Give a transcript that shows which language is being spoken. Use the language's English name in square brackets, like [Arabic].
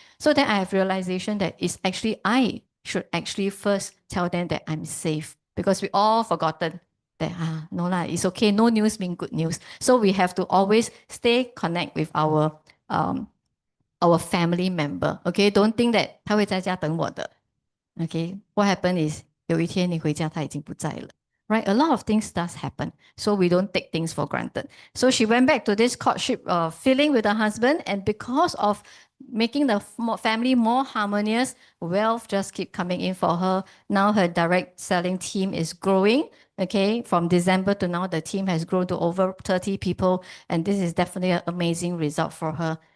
[English] So then I have realization that it's actually I should actually first tell them that I'm safe, because we all forgotten that no lah, it's okay. No news means good news. So we have to always stay connect with our family member. Okay, don't think that [Chinese] 他会在家等我的. [English] Okay, what happened is [Chinese] 有一天你回家他已经不在了. [English] Right, a lot of things does happen, so we don't take things for granted. So she went back to this courtship feeling with her husband, and because of making the family more harmonious, wealth just keep coming in for her. Now her direct selling team is growing. Okay, from December to now, the team has grown to over 30 people, and this is definitely an amazing result for her.